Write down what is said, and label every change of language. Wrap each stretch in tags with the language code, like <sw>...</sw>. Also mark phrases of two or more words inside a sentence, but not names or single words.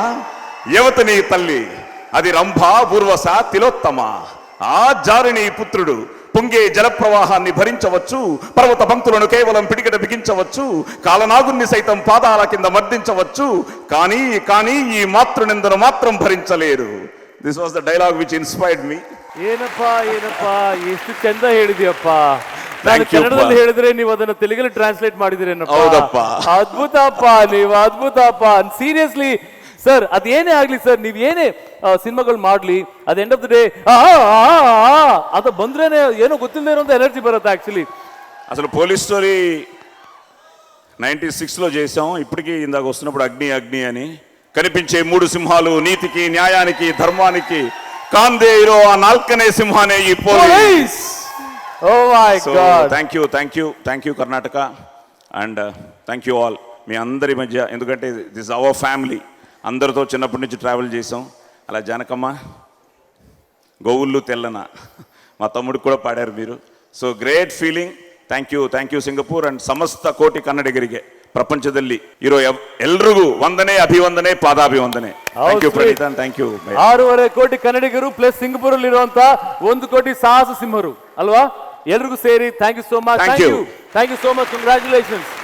<te>యువత నీ తల్లి, అది రంభా, ఊర్వశ, తిలోత్తమ. ఆ జారిణి పుత్రుడు పొంగే జలప్రవాహాన్ని భరించవచ్చు, పర్వత పంక్తులను కేవలం పిడికిట బిగించవచ్చు, కాలనాగుణ్ణి సైతం పాదాల కింద మర్దించవచ్చు, కానీ ఈ మాతృనిందను మాత్రం భరించలేరు.</te> <en>This was the dialogue which inspired me.</en> <kn>ಏನಪ್ಪ ಎಷ್ಟು ಚಂದ ಹೇಳಿದ್ಯಪ್ಪ. ನಾನು ಕನ್ನಡದಲ್ಲಿ ಹೇಳಿದ್ರೆ ನೀವು ಅದನ್ನ ತೆಲುಗಲ್ಲಿ ಟ್ರಾನ್ಸ್ಲೇಟ್ ಮಾಡಿದಿರೇನಪ್ಪ. ಹೌದಪ್ಪ, ಅದ್ಭುತಪ್ಪ, ನೀವು ಅದ್ಭುತಪ್ಪ. ಸೀರಿಯಸ್ಲಿ ಸರ್, ಅದೇನೇ ಆಗ್ಲಿ ಸರ್, ನೀವ್ ಏನೇ ಸಿನಿಮಾಗಳು ಮಾಡ್ಲಿ, ಅದ್</kn> <en>end of the day</en> <kn>ಅದು ಬಂದ್ರೇನೆ ಏನೋ ಗೊತ್ತಿಲ್ಲದೆ ಇರೋಂಥ ಎನರ್ಜಿ ಬರುತ್ತೆ యాక్చువల్లీ.</kn> <te>అసలు పోలీస్ స్టోరీ 96లో చేసాం. ఇప్పటికీ ఇందాక వస్తున్నప్పుడు అగ్ని అని కనిపించే మూడు సింహాలు, నీతికి, న్యాయానికి, ధర్మానికి కాందే ఇరో ఆ నాల్కనే సింహానే ఈ పోలీస్.</te> <en>Oh my god, Thank you Karnataka and thank you all.</en> <te>మీ అందరి మధ్య, ఎందుకంటే</te> <en>this our family,</en> <te>అందరితో చిన్నప్పటి నుంచి ట్రావెల్ చేసాం. అలా జానకమ్మ, గోవుళ్ళు తెల్లన, మా తమ్ముడికి కూడా పాడారు మీరు.</te> <en>So great feeling. thank you</en> <kn>ಸಿಂಗಪೂರ್ ಅಂಡ್ ಸಮಸ್ತ ಕೋಟಿ ಕನ್ನಡಿಗರಿಗೆ ಪ್ರಪಂಚದಲ್ಲಿ ಇರೋ ಎಲ್ರಿಗೂ ವಂದನೆ, ಅಭಿವಂದನೆ, ಪಾದಾಭಿವಂದನೆ.</kn> <en>Thank you Praneeth, thank you.</en> <kn>6.5 ಕೋಟಿ ಕನ್ನಡಿಗರು ಪ್ಲಸ್ ಸಿಂಗಪೂರ್ ಅಲ್ಲಿ ಇರುವಂತ 1 ಕೋಟಿ ಸಾಹಸ ಸಿಂಹರು ಅಲ್ವಾ, ಎಲ್ರಿಗೂ ಸೇರಿ</kn> <en>thank you so much. Thank you so much. Congratulations.</en>